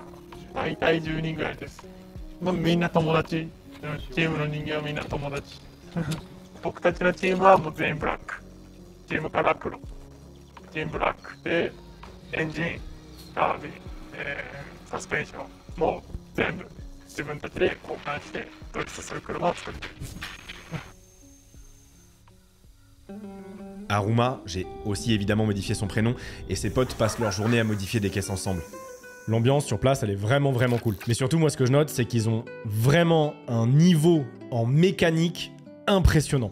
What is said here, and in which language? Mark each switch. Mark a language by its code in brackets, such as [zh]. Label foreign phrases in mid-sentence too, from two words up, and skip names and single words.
[ja] 大体10人ぐらいです。みんな友達。チームの人間はみんな友達。僕たちのチームはもう全員ブラック。チームから黒。チームブラックでエンジン、ダービー、サスペンションもう全部。 [fr] Aruma, j'ai aussi évidemment modifié son prénom, et ses potes passent leur journée à modifier des caisses ensemble. L'ambiance sur place, elle est vraiment cool. Mais surtout, moi, ce que je note, c'est qu'ils ont vraiment un niveau en mécanique impressionnant.